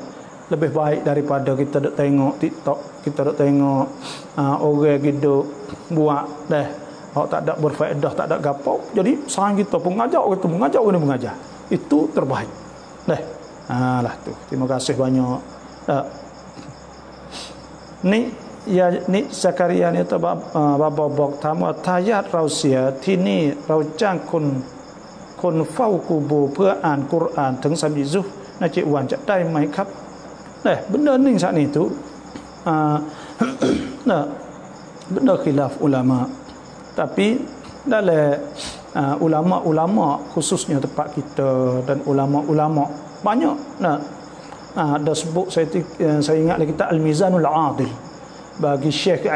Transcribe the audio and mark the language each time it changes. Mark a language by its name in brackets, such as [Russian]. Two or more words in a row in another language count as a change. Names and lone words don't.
[Malay] Lebih baik daripada kita duk tengok TikTok, kita duk tengok orang gitu buat hak tak ada berfaedah, tak ada gapo. Jadi sayang kita pun mengajar orang tu mengajar orang ni mengajar. Itu terbaik. Lah tu. Terima kasih banyak. Ni Zakaria ni tu baba [Thai] บอกถามว่าทายาทเราเสียที่นี่เราจ้างคนเฝ้ากูโบเพื่ออ่านกุรอานถึง3 juz น่าจะวันจะได้ไหมครับ [Malay] benda ni saat ni tu benda khilaf ulama. Tapi dalam ulama-ulama khususnya tempat kita dan ulama-ulama banyak ada sebut saya ingat lagi kita Al-Mizanul Adil bagi Syekh